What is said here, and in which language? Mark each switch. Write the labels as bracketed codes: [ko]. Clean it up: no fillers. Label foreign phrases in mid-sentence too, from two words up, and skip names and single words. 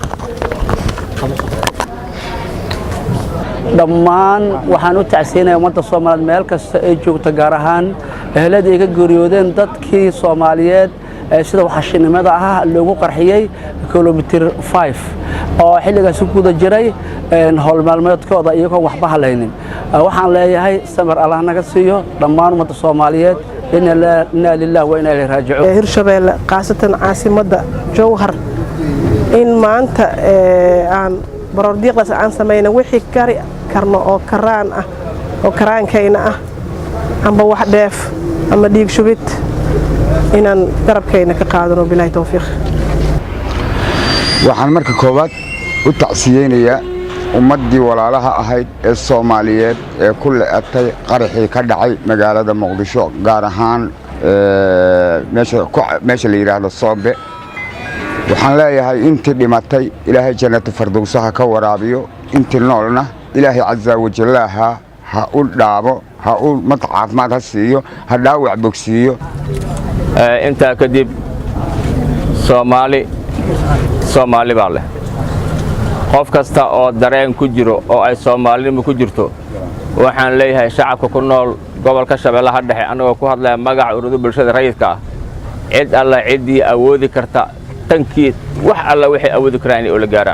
[so] dhammaan waxaan u tacsiyeenayaa ummadda Soomaaliyeed meel kasta ay joogto gaar ahaan ehelada ay ka geeriyoodeen dadkii Soomaaliyeed sida waxashinimada ah loogu qarxiyay kilomitir 5 oo xilligaas ku guda jiray howl maalmeedkooda iyagoo waxba halaynin waxaan leeyahay samir Allah naga siiyo dhammaan ummadda Soomaaliyeed [ar] إنا لله وإنا إليه راجعون [so] Hirshabeelle qaasatan caasimadda Jowhar in maanta aan baroor diiqdaas aan sameeyna wixii kari karno oo karaan ah oo karaankayna ah amba wax dheef ama dhiig shubid inaan garabkayna ka qaadano [ar] بالله التوفيق [so] waxaan marka koobaad u tacsiyeenayaa ummadii walaalaha ahayd ee Soomaaliyeed ee ku leeatay qaraxii ka dhacay magaalada Muqdisho gaar ahaan meesha la yiraahdo Soobe waxaan leeyahay intii dhimatay ilaahay jannada firdawsaha ka waraabiyo intii noolna ilaahay [ar] عز وجل [so] ha u dhaabo ha u caafimaad ha siiyo ha dhaawac bogsiyo inta kadib Soomaali baa leh qof kasta oo dareen ku jiro oo ay Soomaalinimo ku jirto waxaan leeyahay shacabka ku nool gobolka Shabeellaha Dhexe anagoo ku hadlaya magaca ururada bulshada rayidka ah cid alla cidii awoodi karta tankiid wax alla wixii awoodi karaan oo la gaaraan